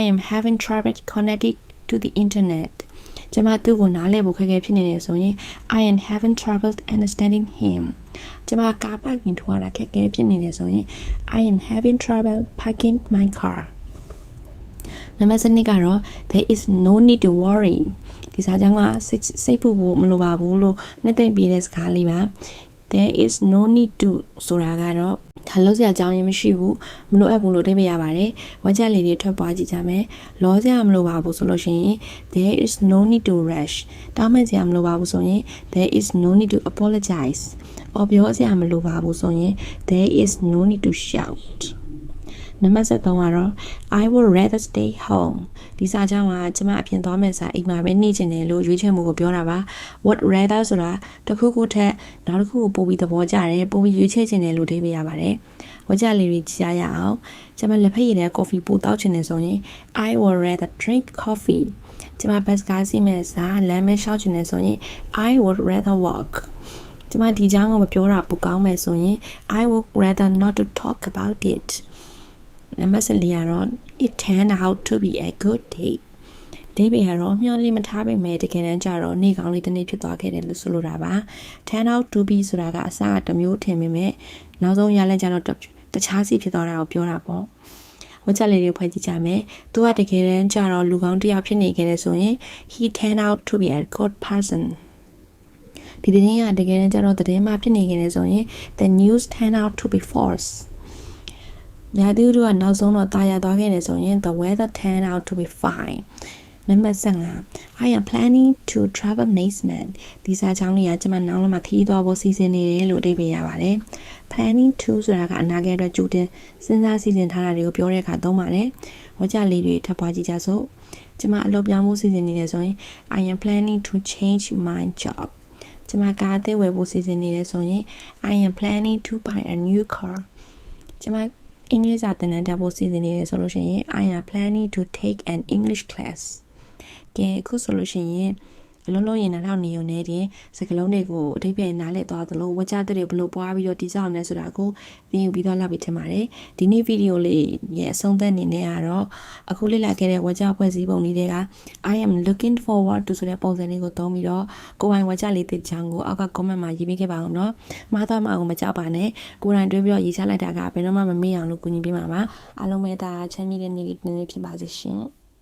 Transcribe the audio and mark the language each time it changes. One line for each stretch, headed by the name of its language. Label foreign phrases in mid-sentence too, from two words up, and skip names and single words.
English: am having trouble connecting to the internet
Burmese: ကျွန်မသူ့ကိုနားလည်ဖို့ခက်ခဲဖြစ်နေတယ်ဆိုရင်
English: I am having trouble understanding him
Burmese: ကျွန်မကားပါကင်ထွားတာခက်ခဲဖြစ်နေတယ်ဆိုရင်
English: I am having trouble parking my car
Burmese: နံပါတ်7ကတော့
English: there is no need to worry
Burmese: ဒီစာကြောင်းကစိတ်ပူဖို့မလိုပါဘူးလို့နှစ်သိမ့်ပြတဲ့စကားလေးပါ
English: there is no need to
Burmese: ဆိုတာကတော့ဒါလို့စရာအကြောင်းရင်းမရှိဘူးမလိုအပ်ဘူးလို့အဓိပ္ပာယ်ရပါတယ်ဝကြလေးတွေထွက်ပွားကြည့်ကြမယ်လောစရာမလိုပါဘူးဆိုလို့ရှိ ရင်
English: there is no need to rush
Burmese: တောင်းပန်စရာမလိုပါဘူးဆိုရင်
English: there is no need to apologize
Burmese: ပြောစရာမလိုပါဘူးဆိုရင်
English: there is no need to shout
Burmese: နံပါတ်7ကတော့
English: I would rather stay home
Burmese: ဒီစာကြောင်းကကျွန်မအပြင်သွားမယ်စာအိမ်မှာပဲနေချင်တယ်လို့ရွေးချယ်မှုကိုပြောတာပါ
English: would rather
Burmese: ဆိုတာတစ်ခုခုထက်နောက်တစ်ခုကိုပို့ပြီးသဘောကျတယ်ပို့ပြီးရွေးချယ်ချင်တယ်လို့အဓိပ္ပာယ်ရပါတယ်ဝကြလေးတွေကြားရအောင်ကျွန်မလက်ဖက်ရည်နဲ့ coffee ပို့တောက်ချင်တယ်ဆိုရင်
English: I would rather drink coffee
Burmese: ကျွန်မဘတ်စကားစီးမယ်စာလမ်းမဲရှောက်ချင်တယ်ဆိုရင်
English: I would rather walk
Burmese: ကျွန်မဒီကြောင်းကိုမပြောတာပိုကောင်းမယ်ဆိုရင်
English: I would rather not to talk about it
Burmese: နံပါတ်14ကတော့
English: it turned out to be a good day
Burmese: ဒီပေကတော့မျှော်လင့်မထားပေမဲ့တကယ်တမ်းကျတော့နေ့ကောင်းလေးတစ်နေ့ဖြစ်သွားခဲ့တယ်လို့ဆိုလိုတာပါ
English: turn out to be
Burmese: ဆိုတာကအစကတစ်မျိုးထင်ပေမဲ့ နောက်ဆုံးရလဒ်ကျတော့တခြားစီဖြစ်သွားတာကိုပြောတာပေါ့ဝကြလေးတွေဖွဲ့ကြည့်ကြမယ်သူကတကယ်တမ်းကျတော့လူကောင်းတစ်ယောက်ဖြစ်နေခဲ့တယ်ဆိုရင်
English: he turned out to be a good person
Burmese: ဒီသတင်းကတကယ်တမ်းကျတော့သတင်းမှဖြစ်နေခဲ့တယ်ဆိုရင်
English: the news turned out to be false
Burmese: ညာသူတို့ကနောက်ဆုံးတော့တာယာသွားခဲ့တယ် ဆိုရင်
English: the weather turned out to be fine
Burmese: နံပါတ်15
English: I am planning to travel next month
Burmese: ဒီစာကြောင်းလေးကကျွန်မနောက်လာမှခရီးသွားဖို့စီစဉ်နေတယ်လို့အဓိပ္ပာယ်ရပါတယ်
English: planning to
Burmese: ဆိုတာကအနာဂတ်အတွက်ကြိုတင်စဉ်းစားစီစဉ်ထားတာတွေကိုပြောတဲ့ အခါသုံးပါတယ်ဝကြလေးတွေထပ်ပွားကြည့်ကြစို့ကျွန်မအလုပ်ပြောင်းဖို့စီစဉ်နေတယ်ဆိုရင်
English: I am planning to change my job
Burmese: ကျွန်မကားအသစ်ဝယ်ဖို့စီစဉ်နေတယ်ဆိုရင်
English: I am planning to buy a new car
Burmese: ကျွန်မအင်္ဂလိပ်စာသင်တန်းတက်ဖို့စီစဉ်နေတယ်ဆိုလို့ရှိရင်
English: I am planning to take an English class
Burmese: ကဲအခုဆိုလို့ ရှိရင်လုံးလုံးရင်နောက်နေုံနဲ့တင်စကလုံးတွေကိုအဓိပ္ပာယ်နားလည်သွားသလိုဝကြတဲ့တွေဘလို့ပွားပြီးတော့တိကျအောင်လဲဆိုတာကိုသင်ယူပြီးတော့လောက်ပြီးထင်ပါတယ်ဒီနေ့ဗီဒီယိုလေးရဲ့အဆုံးသတ်အနေနဲ့ကတော့အခုလေ့လာခဲ့တဲ့ဝကြဖွဲ့စည်းပုံလေးတွေက
English: I am looking forward to
Burmese: ဆိုတဲ့ပုံစံလေးကိုသုံးပြီးတော့ကိုယ်ပိုင်ဝကြလေးတစ်ချောင်းကိုအောက်က comment မှာရေးပေးခဲ့ပါအောင်နော်မှားသွားမှအောင်မကြောက်ပါနဲ့ကိုယ်တိုင်တွေးပြီးတော့ရေးချလိုက်တာကဘယ်တော့မှမမေ့အောင်လို့ကူညီပေးပါပါအားလုံးပဲဒါချမ်းမြေ့တဲ့နေ့လေးဖြစ်ပါစေရှင်